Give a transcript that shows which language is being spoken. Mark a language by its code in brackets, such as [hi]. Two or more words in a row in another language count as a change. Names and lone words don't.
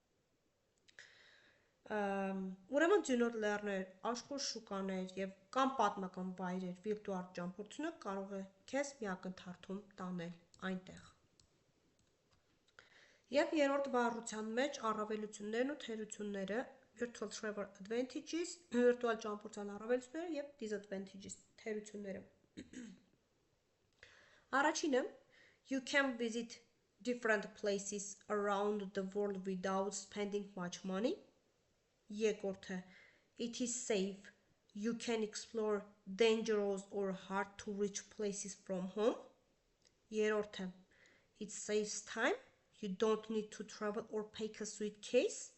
[hy] Ուրեմն ձյունոտ լեռներ, աշխույժ շուկաներ եւ կամ պատմական վայրեր վիրտուալ ճամփորդությունը կարող է քեզ միակնթարթում տանել այնտեղ։ Եվ երրորդ վարժության մեջ առավելություններն ու թերությունները [en] virtual travel advantages, [hy] վիրտուալ ճամփորդության առավելությունները եւ disadvantages, թերությունները։ Առաջինը, [en] you can visit different places around the world without spending much money. Երկրորդը, it is safe, you can explore dangerous or hard to reach places from home. Երրորդը, it saves time, you don't need to travel or pack a suitcase.